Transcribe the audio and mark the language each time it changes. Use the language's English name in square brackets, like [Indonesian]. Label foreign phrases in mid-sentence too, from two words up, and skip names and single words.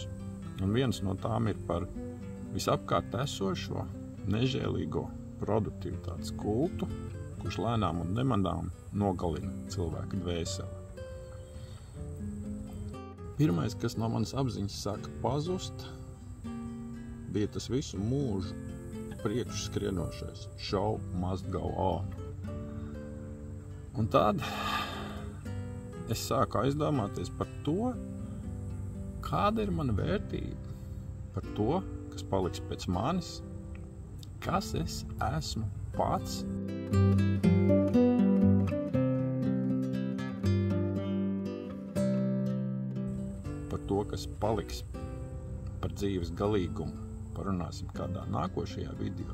[Latvian] Un viens no tām ir par visapkārt esošo, nežēlīgo produktivitātes kultu, kurš lēnām un nemanām nogalina cilvēka dvēseli. Pirmais, kas no manas apziņas sāka pazust, bija tas visu mūžu priekšskrienošais [English] show must go on. [Latvian] Un tad es sāku aizdomāties par to, kāda ir mana vērtība, par to, kas paliks pēc manis, kas es esmu pats. Par to, kas paliks par dzīves galīgumu, parunāsim kādā nākošajā video.